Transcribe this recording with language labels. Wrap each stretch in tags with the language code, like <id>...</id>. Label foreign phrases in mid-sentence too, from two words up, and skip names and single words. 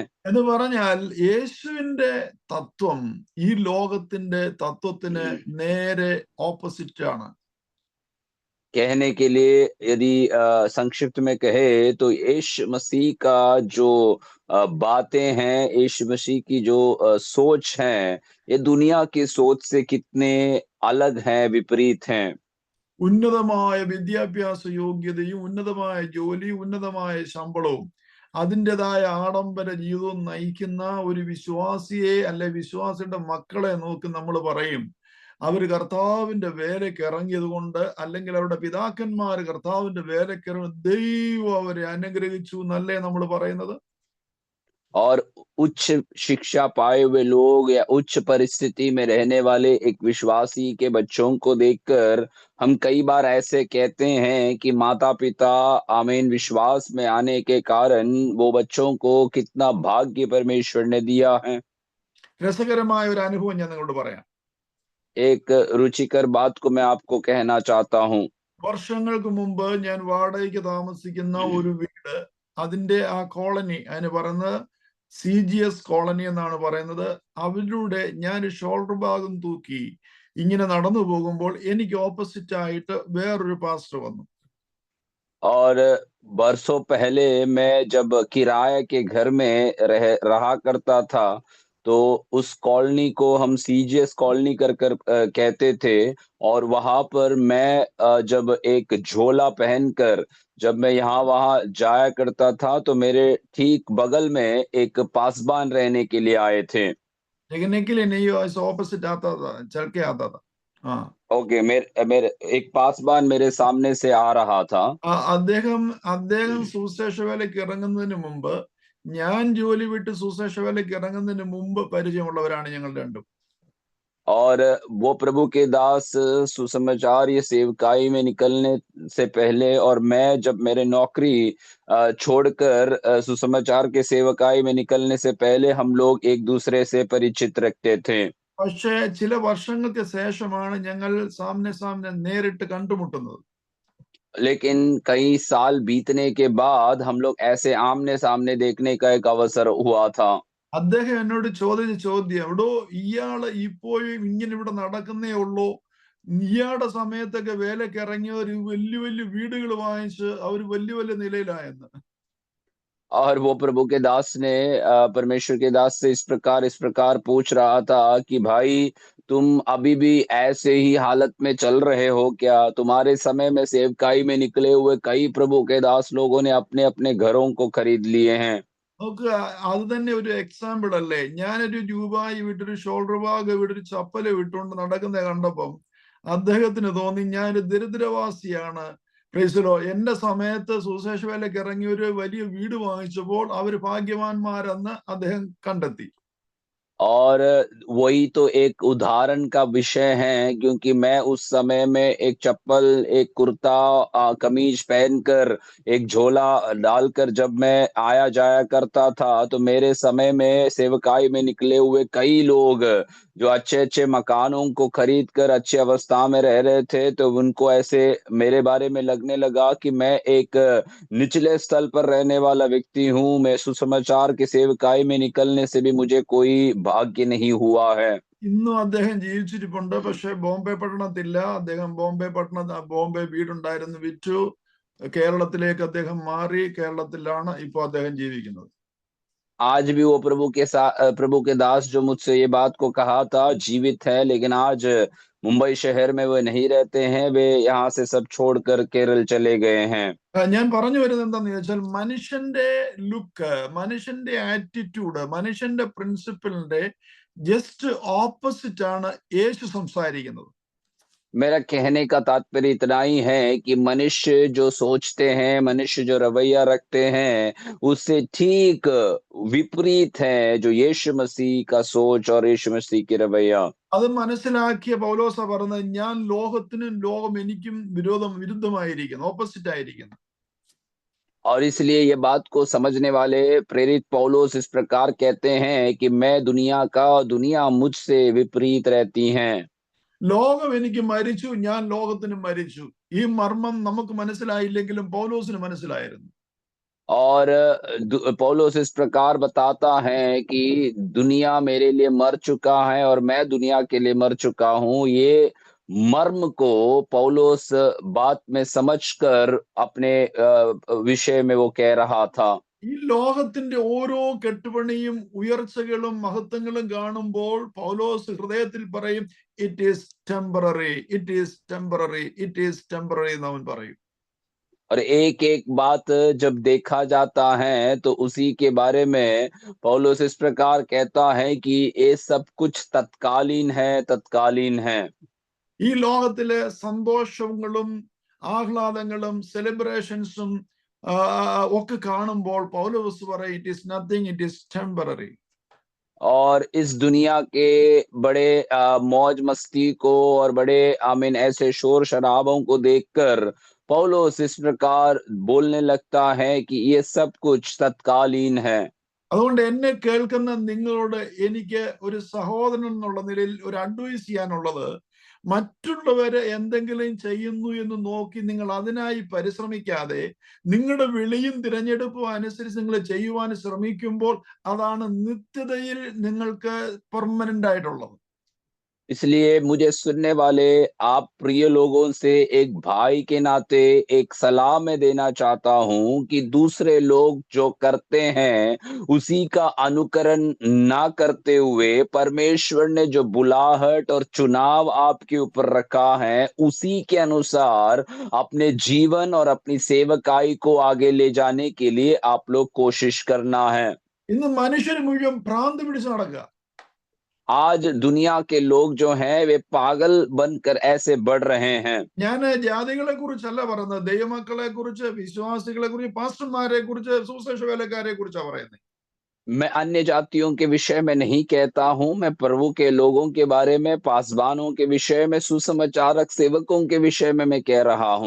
<ml>എന്ന് പറഞ്ഞാൽ യേശുവിന്റെ തത്വം ഈ ലോകത്തിന്റെ തത്വത്തിന് നേരെ ഓപ്പോസിറ്റ് ആണ്.</ml> <hi>कहने के लिए यदि संक्षिप्त में कहे तो यीशु मसीह का जो बातें हैं, यीशु मसीह की जो सोच है, ये दुनिया की सोच से कितने अलग हैं, विपरीत हैं।</hi> <ml>ഉന്നതമായ വിദ്യാഭ്യാസ യോഗ്യതയും ഉന്നതമായ ജോലിയും ഉന്നതമായ ശമ്പളവും അതിൻ്റെതായ ആഡംബര ജീവിതവും നയിക്കുന്ന ഒരു വിശ്വാസിയെ അല്ലെ വിശ്വാസിയുടെ മക്കളെ നോക്കി നമ്മൾ പറയും, അവർ കർത്താവിന്റെ വേലയ്ക്ക് ഇറങ്ങിയത് കൊണ്ട്, അല്ലെങ്കിൽ അവരുടെ പിതാക്കന്മാർ കർത്താവിന്റെ വേലയ്ക്ക് ഇറങ്ങി ദൈവം അവരെ അനുഗ്രഹിച്ചു എന്നല്ലേ നമ്മൾ പറയുന്നത്?</ml> <hi>और उच्च शिक्षा पाए हुए लोग या उच्च परिस्थिति में रहने वाले एक विश्वासी के बच्चों को देखकर हम कई बार ऐसे कहते हैं कि माता-पिता आमीन विश्वास में आने के कारण वो बच्चों को कितना भाग्य परमेश्वर ने दिया है।</hi> <ml>രസകരമായ ഒരു അനുഭവം ഞാൻ നിങ്ങളോട് പറയാം.</ml> <hi>एक रुचिकर बात को मैं आपको कहना चाहता हूँ।</hi> <ml>വർഷങ്ങൾക്ക് മുമ്പ് ഞാൻ വാടകയ്ക്ക് താമസിക്കുന്ന ഒരു വീട്, അതിന്റെ ആ കോളനി, അതിന് പറയുന്നത് CGS കോളനി എന്നാണ് പറയുന്നത്. അവരിലൂടെ ഞാൻ ഷോൾഡർ ഭാഗം തൂക്കി ഇങ്ങനെ നടന്നു പോകുമ്പോൾ എനിക്ക് ഓപ്പോസിറ്റ് ആയിട്ട് വേറൊരു പാസ്റ്റർ വന്നു.</ml> <hi>और बरसों पहले मैं जब किराए के घर में रहा करता था, तो उस कॉलोनी को हम सीजीएस कॉलोनी कर कहते थे और वहाँ पर मैं जब एक झोला पहनकर जब मैं यहाँ-वहाँ जाया करता था, तो मेरे ठीक बगल में एक पासबान रहने के लिए आए थे। लेकिन के लिए नहीं, ऐसा ऑपोजिट आता था, चल के आता था. हाँ. ओके, मेरे मेरे एक पासबान मेरे सामने से आ रहा था।</hi> <ml>അദ്ദേഹം സുവിശേഷ വേലയ്ക്ക് ഇറങ്ങുന്നതിന് മുമ്പ്, ഞാൻ ജോലി വിട്ട് സുവിശേഷ വേലയ്ക്ക് ഇറങ്ങുന്നതിന് മുമ്പ് പരിചയമുള്ളവരാണ് ഞങ്ങൾ രണ്ടും.</ml> <hi>और वो प्रभु के दास सुसमाचार या सेवकाई में निकलने से पहले और मैं जब मेरे नौकरी छोड़कर सुसमाचार के सेवकाई में निकलने से पहले हम लोग एक दूसरे से परिचित रखते थे।</hi> <ml>പക്ഷേ ചില വർഷങ്ങൾക്ക് ശേഷമാണ് ഞങ്ങൾ</ml> <hi>सामने सामने</hi> <ml>നേരിട്ട് കണ്ടുമുട്ടുന്നത്.</ml> <hi>लेकिन कई साल बीतने के बाद हम लोग ऐसे आमने-सामने देखने का एक अवसर हुआ था।</hi> <ml>അദ്ദേഹം എന്നോട് ചോദിച്ച ചോദ്യം, എടോ ഇയാള് ഇപ്പോഴും ഇങ്ങനെ ഇവിടെ നടക്കുന്നേ ഉള്ളൂ, ഇയാളുടെ സമയത്തൊക്കെ വേലയ്ക്ക് ഇറങ്ങിയവർ വലിയ വലിയ വീടുകൾ വാങ്ങിച്ച് അവർ വലിയ വലിയ നിലയിലായെന്ന്.</ml> <hi>और वो प्रभु के दास ने परमेश्वर के दास से इस प्रकार पूछ रहा था कि भाई तुम अभी भी ऐसे ही हालत में चल रहे हो क्या? तुम्हारे समय में सेवकाई में निकले हुए कई प्रभु के दास लोगों ने अपने-अपने घरों को खरीद लिए हैं।</hi> <ml>നോക്ക്, അത് തന്നെ ഒരു എക്സാമ്പിൾ അല്ലേ? ഞാനൊരു രൂപായി വിട്ടൊരു</ml> <en>shoulder bag</en> <ml>വിട്ടൊരു ചപ്പല് വിട്ടുകൊണ്ട് നടക്കുന്ന കണ്ടപ്പം അദ്ദേഹത്തിന് തോന്നി ഞാനൊരു ദരിദ്രവാസിയാണ്. പ്രൈസലോ, എന്റെ സമയത്ത് സുവിശേഷ വേലയ്ക്ക് ഇറങ്ങി ഒരു വലിയ വീട് വാങ്ങിച്ചപ്പോൾ അവര് ഭാഗ്യവാന്മാരെന്ന് അദ്ദേഹം കണ്ടെത്തി.</ml> <hi>और वही तो एक उदाहरण का विषय है क्योंकि मैं उस समय में एक चप्पल, एक कुर्ता कमीज पहनकर, एक झोला डालकर जब मैं आया-जाया करता था, तो मेरे समय में सेवकाई में निकले हुए कई लोग जो अच्छे-अच्छे मकानों को खरीद कर अच्छी अवस्था में रह रहे थे, तो उनको ऐसे मेरे बारे में लगने लगा कि मैं एक निचले स्थल पर रहने वाला व्यक्ति हूँ, मैं सुसमाचार के सेवकाई में निकलने से भी मुझे कोई भाग्य नहीं हुआ है।</hi> <ml>ഇന്നും അദ്ദേഹം ജീവിച്ചിരിപ്പുണ്ട്. പക്ഷെ ബോംബെ പട്ടണത്തില്ല. അദ്ദേഹം ബോംബെ വീടുണ്ടായിരുന്നു, വിറ്റു. കേരളത്തിലേക്ക് അദ്ദേഹം മാറി. കേരളത്തിലാണ് ഇപ്പോൾ അദ്ദേഹം ജീവിക്കുന്നത്.</ml> <hi>आज भी वो प्रभु के दास जो मुझसे ये बात को कहा था जीवित है, लेकिन आज मुंबई शहर में वे नहीं रहते हैं, वे यहाँ से सब छोड़कर केरल चले गए हैं।</hi> <ml>ഞാൻ പറഞ്ഞു വരുന്നത് എന്താന്ന് ചോദിച്ചാൽ മനുഷ്യന്റെ ലുക്ക്, മനുഷ്യന്റെ ആറ്റിറ്റ്യൂഡ്, മനുഷ്യന്റെ പ്രിൻസിപ്പിളിന്റെ</ml> <en>just opposite</en> <ml>ആണ് യേശു സംസാരിക്കുന്നത്.</ml> <hi>मेरा कहने का तात्पर्य इतना ही है कि मनुष्य जो सोचते हैं, मनुष्य जो रवैया रखते हैं, उससे ठीक विपरीत है जो यीशु मसीह का सोच और यीशु मसीह की रवैया।</hi> <ml>അത് മനസ്സിലാക്കിയ പൗലോസ പറഞ്ഞത്, ഞാൻ ലോകത്തിനും ലോകം എനിക്കും വിരുദ്ധമായിരിക്കുന്നു, ഓപ്പോസിറ്റ് ആയിരിക്കുന്നു.</ml> <hi>और इसलिए ये बात को समझने वाले प्रेरित पौलुस इस प्रकार कहते हैं कि मैं दुनिया का और दुनिया मुझसे विपरीत रहती हैं।</hi> <ml>ലോകം എനിക്ക് മരിച്ചു, ഞാൻ ലോകത്തിന് മരിച്ചു. ഈ മർമ്മം നമുക്ക് മനസ്സിലായില്ലെങ്കിലും പൗലോസിന് മനസ്സിലായിരുന്നു.</ml> <hi>और पौलुस इस प्रकार बताता है कि दुनिया मेरे लिए मर चुका है और मैं दुनिया के लिए मर चुका हूँ। ये मर्म को पौलुस बात में समझकर अपने विषय में वो कह रहा था।</hi> <ml>ഈ ലോകത്തിന്റെ ഓരോ കെട്ടുപണിയും ഉയർച്ചകളും മഹത്വങ്ങളും കാണുമ്പോൾ പൗലോസ് ഹൃദയത്തിൽ പറയും,</ml> <en>it is temporary, it is temporary, it is temporary</en> <ml>എന്ന് അവൻ പറയും.</ml> <hi>और एक-एक बात जब देखा जाता है तो उसी के बारे में पौलुस इस प्रकार कहता है कि ये सब कुछ तत्कालीन है, तत्कालीन है।</hi> <ml>ഈ ലോകത്തിലെ സന്തോഷങ്ങളും ആഹ്ലാദങ്ങളും സെലിബ്രേഷൻസും ഒക്കെ കാണുമ്പോൾ പൗലോസ് പറയും,</ml> <en>it is nothing, it is temporary.</en> <hi>और इस दुनिया के बड़े मौज मस्ती को और बड़े आमीन ऐसे शोर शराबों को देखकर पौलुस इस प्रकार बोलने लगता है कि ये सब कुछ तत्कालीन है।</hi> <ml>അതുകൊണ്ട് എന്നെ കേൾക്കുന്ന നിങ്ങളോട് എനിക്ക് ഒരു സഹോദരൻ എന്നുള്ള നിലയിൽ ഒരു അഡ്വൈസ് ചെയ്യാനുള്ളത്, മറ്റുള്ളവര് എന്തെങ്കിലും ചെയ്യുന്നു എന്ന് നോക്കി നിങ്ങൾ അതിനായി പരിശ്രമിക്കാതെ നിങ്ങളുടെ വിളിയും തിരഞ്ഞെടുപ്പും അനുസരിച്ച് നിങ്ങൾ ചെയ്യുവാൻ ശ്രമിക്കുമ്പോൾ അതാണ് നിത്യതയിൽ നിങ്ങൾക്ക് പെർമനന്റ് ആയിട്ടുള്ളത്.</ml> <hi>इसलिए मुझे सुनने वाले आप प्रिय लोगों से एक भाई के नाते एक सलाह मैं देना चाहता हूं कि दूसरे लोग जो करते हैं उसी का अनुकरण ना करते हुए परमेश्वर ने जो बुलाहट और चुनाव आपके ऊपर रखा है उसी के अनुसार अपने जीवन और अपनी सेवकाई को आगे ले जाने के लिए आप लोग कोशिश करना है।</hi> <ml>ഇന്ന് മനുഷ്യർ മുഴുവൻ ഭ്രാന്ത് പിടിച്ച് നടക്കുക.</ml> <hi>आज दुनिया के लोग जो हैं वे पागल बनकर ऐसे बढ़ रहे हैं।</hi> <ml>ഞാൻ ജാതികളെ കുറിച്ചല്ല പറയുന്നത്, ദൈവമക്കളെ കുറിച്ച്, വിശ്വാസികളെ കുറിച്ച്, പാസ്റ്റർമാരെ കുറിച്ച്, സുവിശേഷ വേലക്കാരെ കുറിച്ചാണ് പറയുന്നത്.</ml> <hi>मैं अन्य जातियों के विषय में नहीं कहता हूँ, मैं प्रभु के लोगों के बारे में, पासवानों के विषय में, सुसमाचारक सेवकों के विषय में मैं कह रहा हूँ।</hi>